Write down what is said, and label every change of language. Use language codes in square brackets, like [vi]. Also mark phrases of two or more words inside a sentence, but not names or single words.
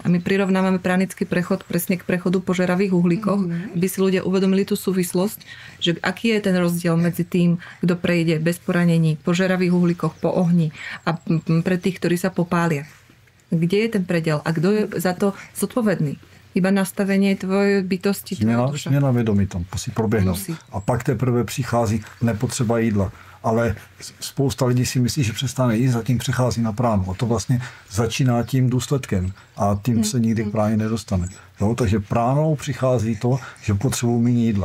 [sk] A my prirovnávame pranický prechod presne k prechodu po žeravých uhlíkoch, aby si ľudia uvedomili tú súvislosť, že aký je ten rozdiel medzi tým, kto prejde bez poranení po žeravých uhlíkoch, po ohni a pre tých, ktorí sa popália. Kde je ten predel a kto je za to zodpovedný? Iba nastavenie tvojej bytosti. [cs] Změna vědomí tam musí proběhnout. A pak teprve přichází nepotřeba jídla. Ale spousta lidí si myslí, že přestane jíst a tím přechází na pránu. A to vlastně začíná tím důsledkem. A tím se nikdy k práně nedostane. Jo? Takže pránou přichází to, že potřebují méně jídla.